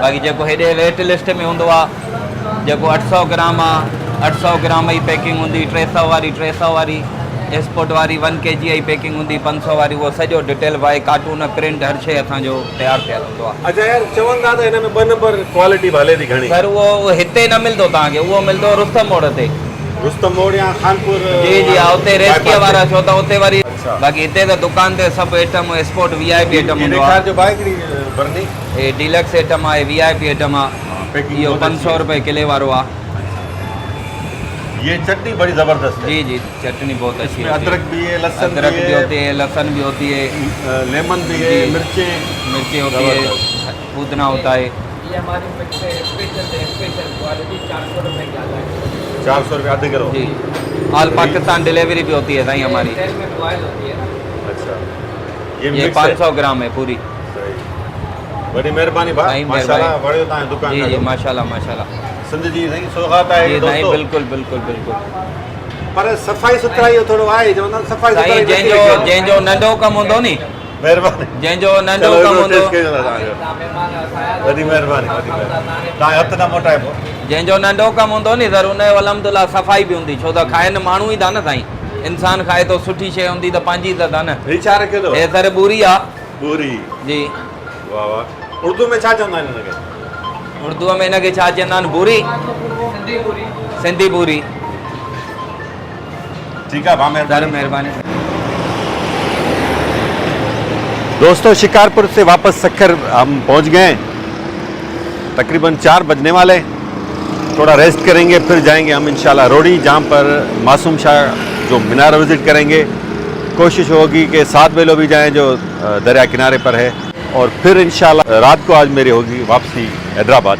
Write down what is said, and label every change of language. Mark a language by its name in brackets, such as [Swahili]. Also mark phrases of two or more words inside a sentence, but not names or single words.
[Sindhi] बाक़ी जेको हेॾे [English] rate list [Sindhi] में हूंदो आहे, जेको 800 ग्राम आहे 800 ग्राम जी पैकिंग हूंदी, 300 वारी 300 वारी, एक्सपोर्ट वारी 1 kg जी पैकिंग हूंदी, 500 वारी, उहो सॼो डिटेल वाई कार्टून प्रिंट हर शइ असांजो तयारु थियल हूंदो आहे। अच्छा यार चवनि था त हिन में 2 नंबर क्वालिटी हले थी घणी? सर उहो हिते न मिलंदो तव्हांखे, उहो मिलंदो रुस्तम मोड़ ते। रुस्तम मोड़ या खानपुर? जी जी हा उते रेस्किया वारा छो त उते वरी। अच्छा। बाक़ी हिते त दुकान ते सभु आइटम [English] export VIP item [Sindhi] हूंदो आहे। जो बाइक भरनी हे [English] deluxe item [Sindhi] आहे, [English] VIP item [Sindhi] आहे, इहो 500 रुपए किले वारो आहे। [Urdu] یہ چٹنی بڑی زبردست ہے. جی جی چٹنی بہت اچھی इसमें ہوتی ہے. ادرک بھی ہے، لہسن अदरक भी भी है, ہوتی ہے، لہسن بھی ہوتی ہے, لیمن بھی ہے, जी। मिर्चें, مرچی ہوتی ہے, जबरदस्त। پودینہ ہوتا ہے. یہ ہماری اسپیشل کوالٹی 400 روپے کی آتا ہے. 400 روپے آدھے کلو? जी [English] all Pakistan delivery [Urdu] بھی ہوتی ہے سائیں ہماری. अच्छा ये مکس ہے? 500 گرام ہے پوری. صحیح۔ بڑی مہربانی بھائی, साईं माशाल्लाह मेहरबानी। بڑے ہوتا ہے دکان जी का जी जो। ماشاءاللہ ماشاءاللہ. سندھ جی صحیح سوغات ہے جی سائیں दोस्तों। بالکل بالکل بالکل. [Sindhi] पर सफ़ाई सुथराई जो थोड़ो आहे, चवंदा आहिनि सफ़ाई साईं सुथराई जंहिंजो नंढो कमु हूंदो नी, महिरबानी। जंहिंजो नंढो चलो, कमु एॾो हूंदो, टेस्ट कयो था तव्हांजो। वॾी महिरबानी वॾी महिरबानी। तव्हां हथु न मोटाए पोइ। जंहिंजो नंढो कमु हूंदो नी सर, उनजो अलहमदुल्ला सफ़ाई बि हूंदी, छो त खाइनि माण्हू ई था न साईं, इंसान खाए तो सुठी शइ हूंदी त पंहिंजी त था न। हे छा रखियो अथव? हे सर बूरी आहे। पूरी। जी। वाह वाह। उर्दू में छा चवंदा आहिनि हिनखे? उर्दूअ में हिनखे छा चवंदा आहिनि? बूरी। सिंधी बूरी। [Urdu] ٹھیک ہے، بھائی [Sindhi] सर महिरबानी। [Urdu] دوستو شکارپور سے واپس سکھر ہم پہنچ گئے. تقریباً 4 بجنے والے. تھوڑا ریسٹ کریں گے، پھر جائیں گے ہم ان شاء اللہ روڈی، جہاں پر معصوم شاہ جو مینار وزٹ کریں گے. کوشش ہوگی کہ 7 بیلو بھی جائیں جو دریا کنارے پر ہے، اور پھر ان شاء اللہ رات کو آج میری ہوگی واپسی حیدرآباد.